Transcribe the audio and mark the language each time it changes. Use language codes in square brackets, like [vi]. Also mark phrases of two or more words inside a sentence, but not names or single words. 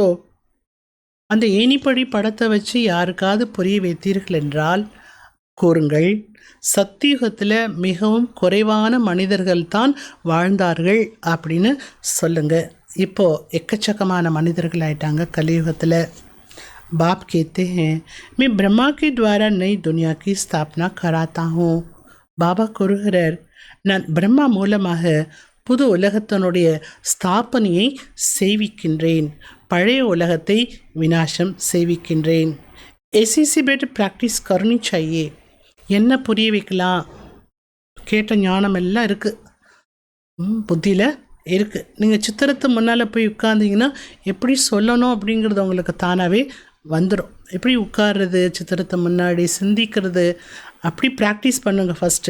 [ta] அந்த ஏணிப்படி படத்தை வச்சு யாருக்காவது புரிய வைத்தீர்கள் என்றால் கூறுங்கள், சத்தியுகத்தில் மிகவும் குறைவான மனிதர்கள் தான் வாழ்ந்தார்கள் அப்படின்னு சொல்லுங்கள். இப்போது எக்கச்சக்கமான மனிதர்கள் ஆயிட்டாங்க கலியுகத்தில். [hi] बाप कहते हैं मैं ब्रह्मा के द्वारा नई दुनिया की स्थापना कराता हूँ. [ta] பாபா கூறுகிறார், நான் பிரம்மா மூலமாக புது உலகத்தினுடைய ஸ்தாபனையை செய்விக்கின்றேன், பழைய உலகத்தை விநாசம் செய்விக்கின்றேன். [hi] ऐसी बेट ப்ராக்டிஸ் करनी चाहिए. [ta] என்ன புரிய வைக்கலாம்? கேட்ட ஞானம் எல்லாம் இருக்குது, புத்தியில் இருக்குது. நீங்கள் சித்திரத்தை முன்னால் போய் உட்கார்ந்தீங்கன்னா எப்படி சொல்லணும் அப்படிங்கிறது உங்களுக்கு தானாகவே வந்துடும். எப்படி உட்கார்றது, சித்திரத்தை முன்னாடி சிந்திக்கிறது, அப்படி ப்ராக்டிஸ் பண்ணுங்கள் ஃபஸ்ட்டு.